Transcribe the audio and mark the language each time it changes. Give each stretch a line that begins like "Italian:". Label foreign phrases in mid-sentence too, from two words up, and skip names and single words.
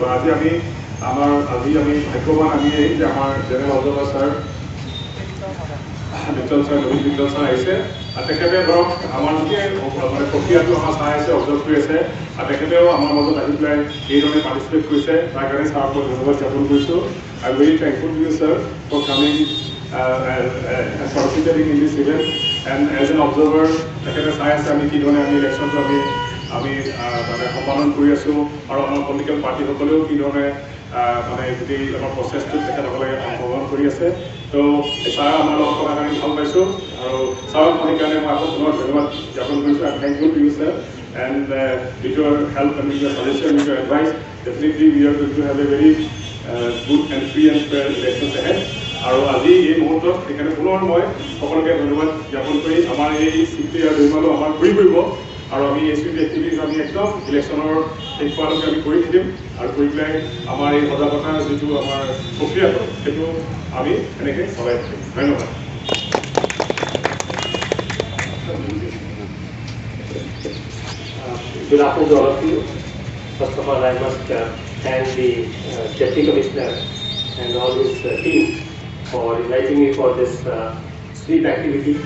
Assamese: আজি আমি ভাগ্যৱান আমি যে আমাৰ
English: general observer
Assamese: ছাৰ বিদ্যল ছাৰ, নবীন বিদ্যল ছাৰ আহিছে, আৰু তেখেতে ধৰক আমাৰ গোটেই মানে প্ৰক্ৰিয়াটো আমাৰ চাই আছে, অবজাৰ্ভ কৰি আছে, আৰু তেখেতেও আমাৰ মাজত আহি পেলাই এইধৰণে পাৰ্টিচিপেট কৰিছে। তাৰ কাৰণে ছাৰক মই ধন্যবাদ জ্ঞাপন কৰিছোঁ।
English: I very thankful to you sir for coming participating in this event, and as an observer
Assamese: তেখেতে চাই আছে আমি কি ধৰণে আমি ইলেকশ্যনটো আমি মানে সম্পাদন কৰি আছোঁ, আৰু আমাৰ পলিটিকেল পাৰ্টিসকলেও কি ধৰণে মানে গোটেই আমাৰ প্ৰচেছটোত তেখেতসকলে অংশগ্ৰহণ কৰি আছে। তো ছাৰ আমাৰ লগত কথা কাৰণে ভাল পাইছোঁ, আৰু ছাৰক সেইকাৰণে মই আকৌ পুনৰ ধন্যবাদ জ্ঞাপন কৰিছোঁ।
English: I thankful to you sir, and with your help and with your suggestion, with your advice, definitely we are going to have a very good and free and fair elections ahead.
Assamese: আৰু আজি এই মুহূৰ্তত সেইকাৰণে পুনৰ মই সকলোকে ধন্যবাদ জ্ঞাপন কৰি আমাৰ এই চিটি আৰু জয়মালো আমাৰ ঘূৰি ফুৰিব, আৰু আমি এই
English: street activities
Assamese: আমি একদম ইলেকশ্যনৰ শেষ হোৱালৈকে আমি কৰি থাকিম, আৰু কৰি পেলাই আমাৰ এই সজাগতাৰ যিটো আমাৰ প্ৰক্ৰিয়াটো সেইটো আমি এনেকৈ চলাই থাকিম। ধন্যবাদ।
English: Good afternoon to all of you. First of all, I must thank the Deputy Commissioner and all his team for inviting me for this sweep activity.